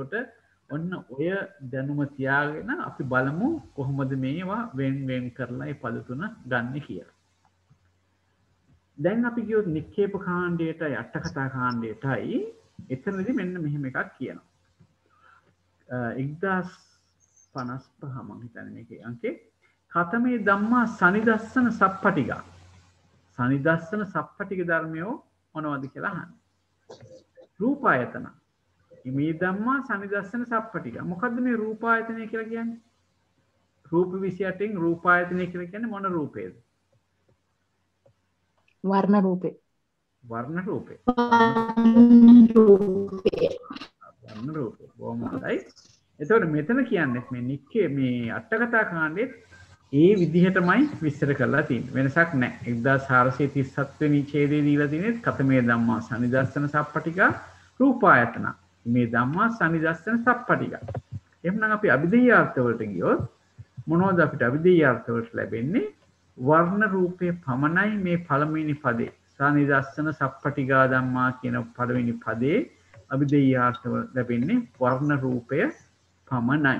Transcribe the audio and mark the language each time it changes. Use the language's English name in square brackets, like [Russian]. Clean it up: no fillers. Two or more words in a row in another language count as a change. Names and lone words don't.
[Sinhala] ඒකට ඔන්න ඔය දැනුම තියාගෙන අපි බලමු කොහොමද මේවා වෙන් කරලා මේ පද තුන ගන්න කියලා. දැන් අපි කියොත් නික්කේප කාණ්ඩයටයි අට කතා කාණ්ඩයටයි එතනදී මෙන්න මෙහෙම එකක් කියනවා. 1055 මම හිතන්නේ මේකේ අංකේ [Pali] කතමේ ධම්මා සනිදස්සන සප්පටික. සනිදස්සන සප්පටික [Sinhala] ධර්මයෝ මොනවද කියලා අහන්න. [Pali] රූපායතන. මේ ධම්මා සනිදස්සන සප්පටික. [Sinhala] මොකද්ද මේ රූපායතනය කියලා කියන්නේ? රූප 28න් රූපායතනය කියලා කියන්නේ මොන රූපේද? වර්ණ රූපේ. වර්ණ රූපේ. වර්ණ රූපේ. බොහොම හොඳයි. එතකොට මෙතන කියන්නේ මේ නික්කේ මේ අට කතා කාණ්ඩෙත් ඒ විදිහටමයි විස්තර කරලා තියෙන්නේ. වෙනසක් නැහැ. 1437 වෙනි ඡේදයේ දීලා තියෙන්නේ [Pali] කතමේ ධම්මා සනිදස්සන සප්පටික රූපායතන. මේ ධම්මා සනිදස්සන සප්පටික. [Sinhala] එහෙනම් අපි අභිධේය අර්ථ වලට ගියොත් මොනවද අපිට අභිධේය අර්ථ වලට ලැබෙන්නේ? වර්ණ රූපේ පමණයි මේ පළවෙනි පදේ. [Pali] සනිදස්සන සප්පටිකා ධම්මා [Sinhala] කියන පළවෙනි පදේ අභිධේය අර්ථ ලැබෙන්නේ වර්ණ රූපය පමණයි.